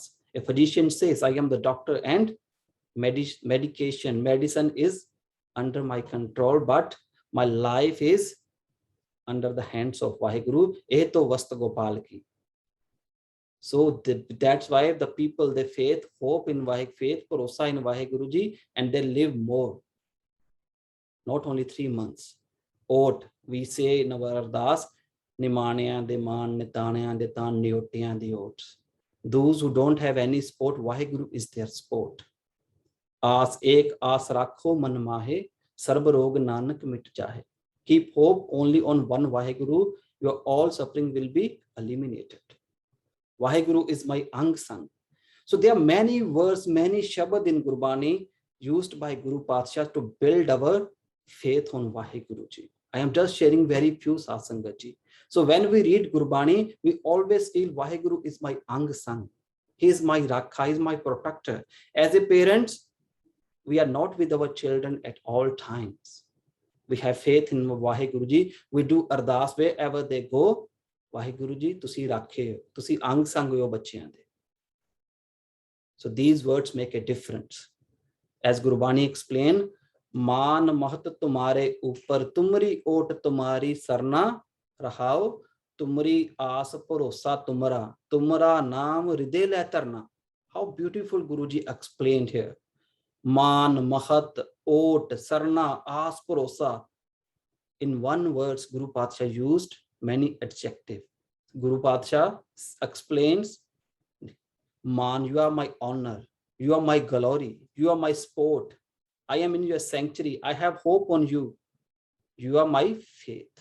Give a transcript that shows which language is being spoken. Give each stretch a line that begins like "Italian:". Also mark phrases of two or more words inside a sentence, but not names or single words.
English: A physician says, I am the doctor and medicine is under my control, but my life is under the hands of Vaheguru.
Punjabi: ਇਹ ਤੋ ਵਸਤ ਗੋਪਾਲ ਕੀ.
English: So that's why the people, they faith, hope in Vaheguru, faith, bharosa in Vaheguru ji, and they live more. Not only 3 months. Ot, we say in our ardas,
Punjabi: ਨਿਮਾਣਿਆਂ ਦੇ ਮਾਣ ਨਿਤਾਣਿਆਂ ਦੇ ਤਾਣ ਨਿਓਟਿਆਂ ਦੀ ਓਟ.
English: Those who don't have any sport, Vaheguru is their sport.
Punjabi: ਆਸ ਏਕ ਆਸ ਰੱਖੋ ਮਨ ਮਾਹੇ ਸਰਬ ਰੋਗ ਨਾਨਕ ਮਿਟ ਜਾਹੇ.
English: Keep hope only on one Vaheguru, your all suffering will be eliminated. Vaheguru is my
Punjabi: ਅੰਗ ਸੰਗ.
English: So there are many words, many shabad in Gurbani used by Guru Patsha to build our faith on Vaheguru ji. I am just sharing very few
Punjabi: ਸਤਸੰਗਤ ਜੀ.
English: So when we read Gurbani, we always feel Vaheguru is my
Punjabi: ਅੰਗ ਸੰਗ.
English: He is my rakha, he is my protector. As a parents, we are not with our children at all times. We have faith in Vaheguru ji. We do ardas wherever they go.
Punjabi: ਵਾਹਿਗੁਰੂ ਜੀ, ਤੁਸੀਂ ਰੱਖੇ, ਤੁਸੀਂ ਅੰਗ ਸੰਗ ਹੋ ਬੱਚਿਆਂ ਦੇ.
English: So these words make a difference. As Gurbani explained,
Punjabi: ਮਾਨ ਮਹਤ ਤੁਮ੍ਹਾਰੇ ਊਪਰ ਤੁਮਰੀ ਓਟ ਤੁਮ੍ਹਾਰੀ ਸਰਨਾ ਰਹਾਓ ਤੁਮਰੀ ਆਸ ਭਰੋਸਾ ਤੁਮਰਾ ਤੁਮਰਾ ਨਾਮ ਹਿਰਦੈ ਲੈ ਤਰਨਾ.
English: How beautiful Guruji explained here.
Punjabi: ਮਾਨ ਮਹਤ ਓਟ ਸਰਨਾ ਆਸ ਭਰੋਸਾ.
English: In one words, Guru Patsha used many adjectives. Guru Patsha explains, मान, you are my honor, you are my glory, you are my sport, I am in your sanctuary, I have hope on you, you are my faith.